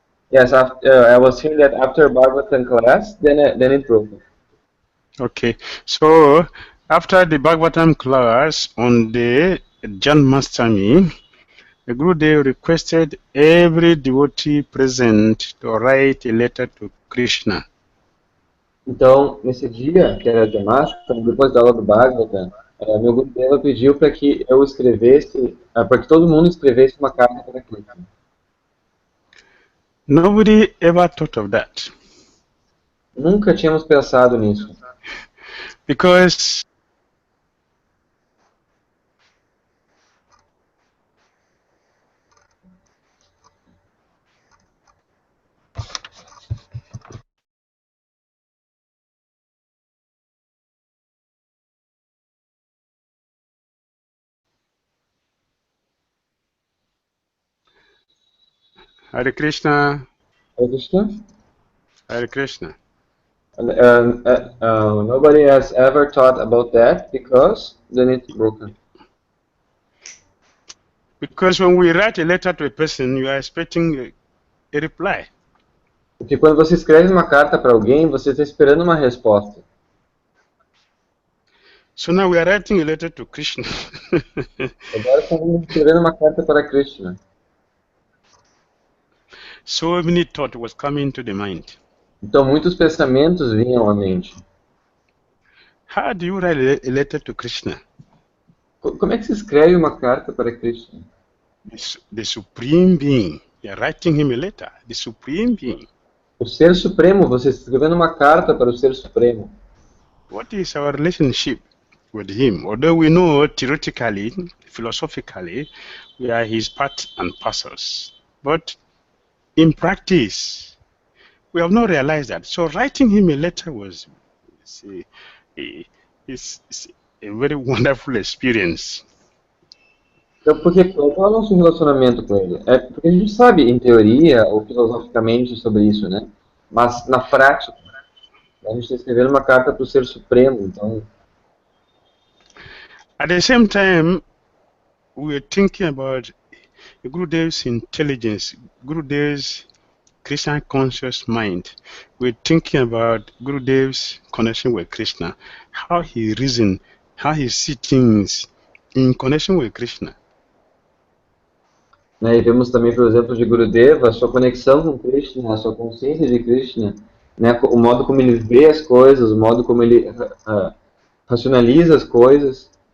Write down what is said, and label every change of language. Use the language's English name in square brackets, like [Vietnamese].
[English] Yes, I was hearing that after Bhagavatam class, then it broke. Okay. So, after the Bhagavatam class on the Janmashtami, the Gurudev requested every devotee present to write a letter to Krishna. [Portuguese] Então, nesse dia, que era Janmashtami, depois da aula do Bhagavatam, meu Gurudeva pediu para que eu escrevesse, para que todo mundo escrevesse uma carta para Krishna. [English] Nobody ever thought of that. [Portuguese] Nunca tínhamos pensado nisso. [English] Because Hare Krishna. Hare Krishna. Hare Krishna. Nobody has ever thought about that because then it's broken. Because when we write a letter to a person, you are expecting a reply. [Portuguese] Porque quando você escreve uma carta para alguém, você está esperando uma resposta. [English] So now we are writing a letter to Krishna. [Portuguese] Agora estamos escrevendo uma carta para Krishna. [English] So many thoughts was coming to the mind. [Portuguese] Então muitos pensamentos vinham à mente. [English] How do you write a letter to Krishna? [Portuguese] Como é que se escreve uma carta para Krishna? [English] The Supreme Being. You are writing him a letter. The Supreme Being. [Portuguese] O Ser Supremo, você está escrevendo uma carta para o Ser Supremo. [English] What is our relationship with him? Although we know theoretically, philosophically, we are his part and parcels. But in practice, we have not realized that. So writing him a letter was a very wonderful experience. [Portuguese] Então, qual é o nosso relacionamento com ele? Porque a gente sabe, em teoria, ou filosoficamente, sobre isso, né? Mas, na prática, a gente está escrevendo uma carta para o Ser Supremo, então... [English] At the same time, we are thinking about Gurudev's intelligence, Gurudev's Krishna conscious mind. We're thinking about Gurudev's connection with Krishna, how he reasons, how he sees things in connection with Krishna. [Portuguese] E vemos também, por exemplo, de Gurudeva, a sua conexão com Krishna, a sua consciência de Krishna, né, o modo como ele vê as coisas, o modo como ele racionaliza as coisas.